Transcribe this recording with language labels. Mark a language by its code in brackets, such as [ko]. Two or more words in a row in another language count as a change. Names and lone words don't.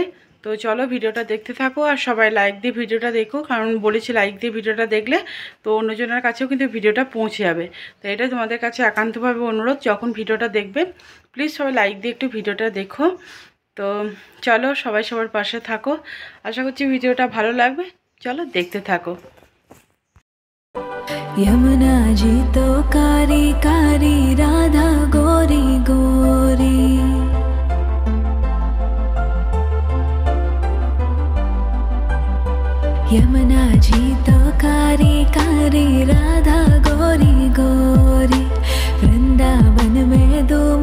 [bn] তো চলো ভিডিওটা দেখতে থাকো আর সবাই লাইক দিয়ে ভিডিওটা দেখো, কারণ বলেছি লাইক দিয়ে ভিডিওটা দেখলে তো অন্যজনের কাছেও কিন্তু ভিডিওটা পৌঁছে যাবে। তো এটা তোমাদের কাছে একান্তভাবে অনুরোধ, যখন ভিডিওটা দেখবে প্লিজ সবাই লাইক দিয়ে একটু ভিডিওটা দেখো। তো চলো সবাই সবার পাশে থাকো, আশা করছি ভিডিওটা ভালো লাগবে। চলো দেখতে থাকো। [hi] यमुना जी तो कारी कारी राधा गोरी गोरी, यमुना जी तो कारी कारी राधा गोरी गोरी, वृंदावन में धूम